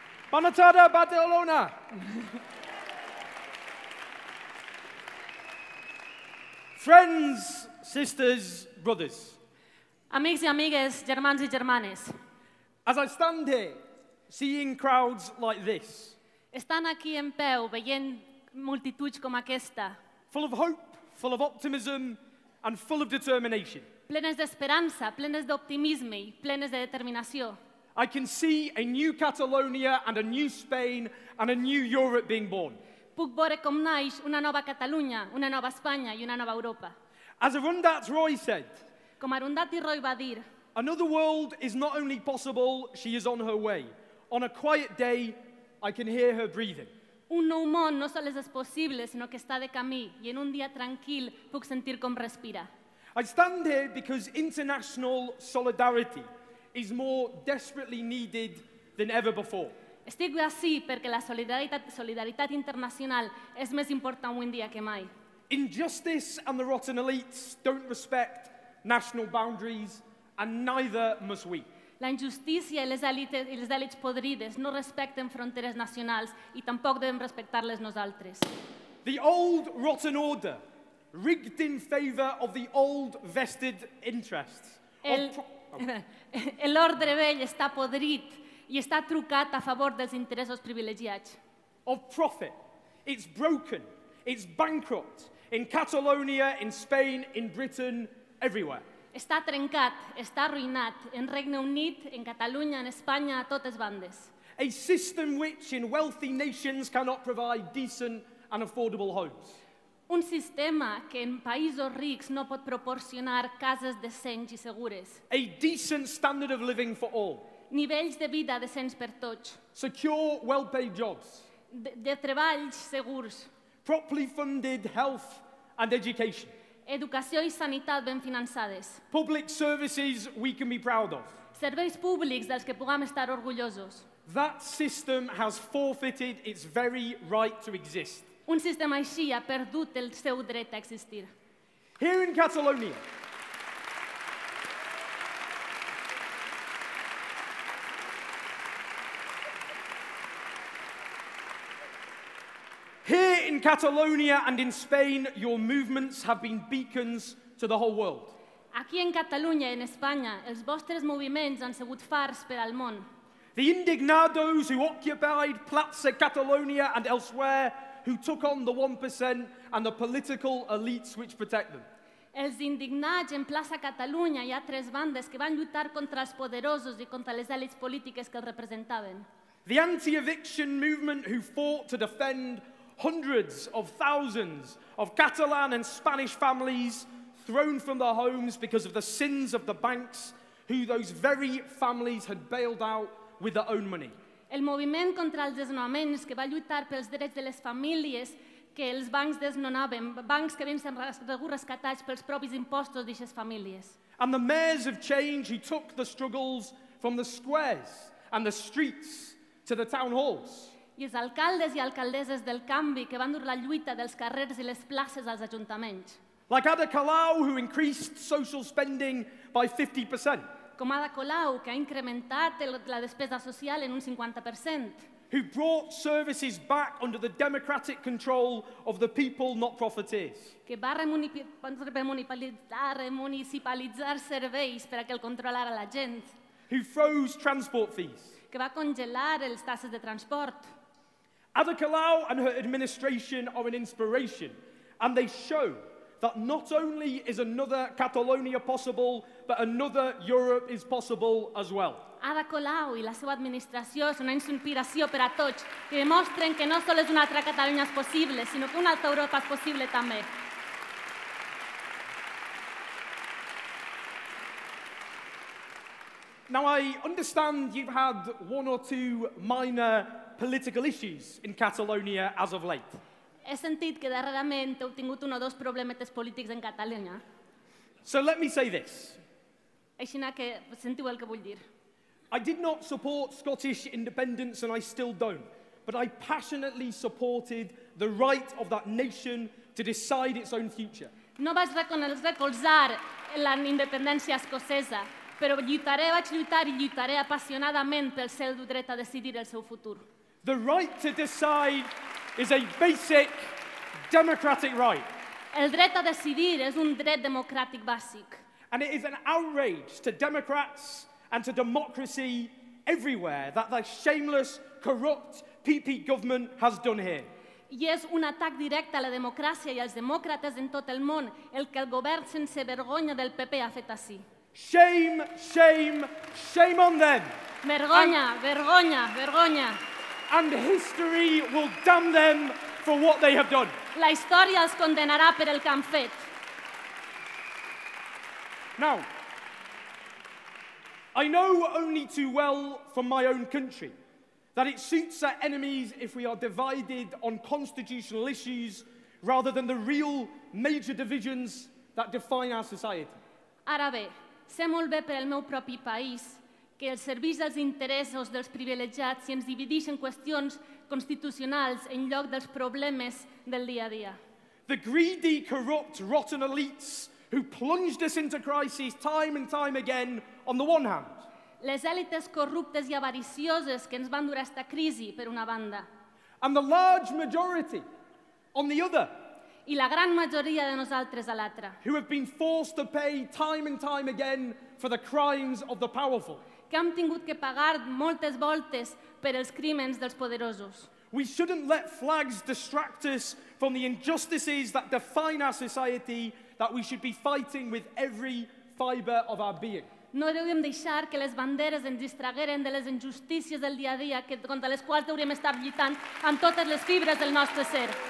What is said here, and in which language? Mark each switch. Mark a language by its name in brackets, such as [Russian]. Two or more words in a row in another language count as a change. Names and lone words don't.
[Catalan] Bona tarda, Badalona! [English] Friends, sisters, brothers. [Catalan] Amics i amigues, germans i germanes, [English] As I stand here, seeing crowds like this, [Catalan] estan aquí en peu veient multituds com aquesta, [English] full of hope, full of optimism, and full of determination, [Catalan] plenes d'esperança, plenes d'optimisme i plenes de determinació. [English] I can see a new Catalonia and a new Spain and a new Europe being born. [Catalan] Puc veure com naix una nova Catalunya, una nova Espanya i una nova Europa. [English] As Arundat Roy said, [Catalan] Com Arundhati Roy va dir, [English] another world is not only possible, she is on her way. On a quiet day, I can hear her breathing. [Catalan] un nou món no sols és possible, sinó que està de camí, i en un dia tranquil puc sentir com respira. [English] I stand here because international solidarity is more desperately needed than ever before. [Catalan] Estic ací perquè la solidaritat internacional és més important avui en dia que mai. [English] Injustice and the rotten elites don't respect national boundaries, and neither must we. [Catalan] La injustícia i les èlits podrides no respecten fronteres nacionals i tampoc devem respectar-les nosaltres. [English] The old rotten order, rigged in favor of the old vested interests. [Catalan] L'ordre vell està podrit i està trucat a favor dels interessos privilegiats. [English] Of profit. It's broken. It's bankrupt. In Catalonia, in Spain, in Britain, everywhere. [Catalan] Està trencat, està arruïnat en Regne Unit, en Catalunya, en Espanya, a totes bandes. [English] A system which in wealthy nations cannot provide decent and affordable homes. [Catalan] Un sistema que en països rics no pot proporcionar cases decents i segures. [English] A decent standard of living for all. [Catalan] Nivells de vida decents per tots. [English] Secure, well-paid jobs. [Catalan] De treballs segurs. [English] Properly funded health and education. [Catalan] Educació i sanitat ben finançades. [English] Public services we can be proud of. [Catalan] Serveis públics dels que puguem estar orgullosos. [English] That system has forfeited its very right to exist. [Catalan] Un sistema així ha perdut el seu dret a existir. [English] Here in Catalonia, and in Spain, your movements have been beacons to the whole world. [Catalan] Aquí en Catalunya i en Espanya, els vostres moviments han sigut fars per al món. [English] The indignados who occupied Plaza Catalonia and elsewhere, who took on the 1% and the political elites which protect them. [Catalan] Els indignats en plaça Catalunya i altres bandes que van lluitar contra els poderosos i contra les èlits polítiques que els representaven. [English] The anti-eviction movement who fought to defend hundreds of thousands of Catalan and Spanish families thrown from their homes because of the sins of the banks who those very families had bailed out with their own money. [Catalan] El moviment contra els desnonaments que va lluitar pels drets de les famílies que els bancs desnonaven, bancs que havien sigut rescatats pels propis impostos d'aquestes famílies. [English] And the mayors of change who took the struggles from the squares and the streets to the town halls. [Catalan] I els alcaldes i alcaldesses del canvi que van dur la lluita dels carrers i les places als ajuntaments. [English] Like Ada Colau, who increased social spending by 50%. [Catalan] Com Ada Colau, que ha incrementat la despesa social en un 50%. [English] Who brought services back under the democratic control of the people, not profiteers. [Catalan] Que va remunicipalitzar serveis per a que el controlara la gent. [English] Who froze transport fees. [Catalan] Que va congelar les taxes de transport. [English] Ada Colau and her administration are an inspiration, and they show that not only is another Catalonia possible, but another Europe is possible as well. [Catalan] Ada Colau i la seva administració són una inspiració per a tots i demostren que no sols una altra Catalunya és possible, sinó que una altra Europa és possible també. [English] Now, I understand you've had one or two minor political issues in Catalonia as of late. [Catalan] He sentit que darrerament heu tingut un o dos problemetes polítics en Catalunya. [English] So let me say this. [Catalan] Així que sentiu el que vull dir. [English] I did not support Scottish independence, and I still don't, but I passionately supported the right of that nation to decide its own future. [Catalan] No vaig recolzar la independència escocesa, Però vaig lluitar i lluitaré apassionadament pel seu dret a decidir el seu futur. [English] The right to decide is a basic democratic right. [Catalan] El dret a decidir és un dret democràtic bàsic. [English] And it is an outrage to Democrats and to democracy everywhere that the shameless, corrupt PP government has done here. [Catalan] I és un atac directe a la democràcia i als demòcrates en tot el món el que el govern sense vergonya del PP ha fet ací. [English] Shame, shame, shame on them. [Catalan] Vergonya, vergonya, vergonya. [English] And history will damn them for what they have done. [Catalan] La història els condenarà per el que han fet. [English] Now, I know only too well from my own country that it suits our enemies if we are divided on constitutional issues rather than the real major divisions that define our society. [Catalan] Ara bé, sé molt bé per al meu propi país que el serveix als interessos dels privilegiats i ens divideix en qüestions constitucionals en lloc dels problemes del dia a dia. [English] The greedy, corrupt, rotten elites who plunged us into crises time and time again on the one hand. [Catalan] Les èlites corruptes i avaricioses que ens van dur a esta crisi, per una banda. [English] And the large majority on the other. [Catalan] I la gran majoria de nosaltres a l'altra. [English] Who have been forced to pay time and time again for the crimes of the powerful. [Catalan] Que hem tingut que pagar moltes voltes per els crímens dels poderosos. [English] We shouldn't let flags distract us from the injustices that define our society that we should be fighting with every fibre of our being. [Catalan] No hauríem deixar que les banderes ens distragueren de les injustícies del dia a dia contra les quals hauríem estar lluitant amb totes les fibres del nostre ser.